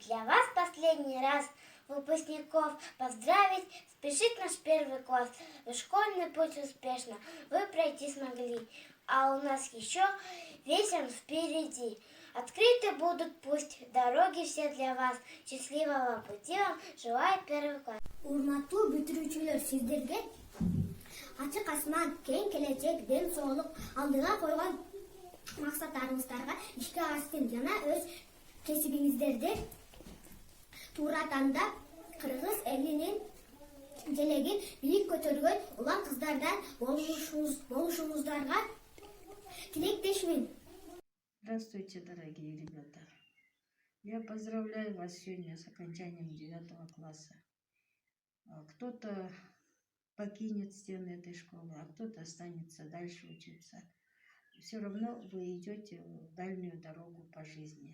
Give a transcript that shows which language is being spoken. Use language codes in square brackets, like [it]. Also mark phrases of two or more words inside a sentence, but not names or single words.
[ru] Для вас последний раз выпускников поздравить спешит наш первый класс. Вы школьный путь успешно вы пройти смогли, а у нас еще весь он впереди. Открыты будут пусть дороги все для вас. Счастливого пути вам желает первый класс. [ky] Урматтуу бүтүрүүчүлөр, сиздерге ачык асман, кең келечек, ден соолук алдыга койгон максаттарыңыздарга ишке ашсын жана өз кесибиңиздерди туура тандап кыргыз элинин желегин бийик көтөргөн улан кыздардан болушуңуздарга тилектешмин. [ru] Здравствуйте, дорогие ребята. Я поздравляю вас сегодня с окончанием 9 класса. Кто-то покинет стены этой школы, а кто-то останется дальше учиться. Все равно вы идете в дальнюю дорогу по жизни.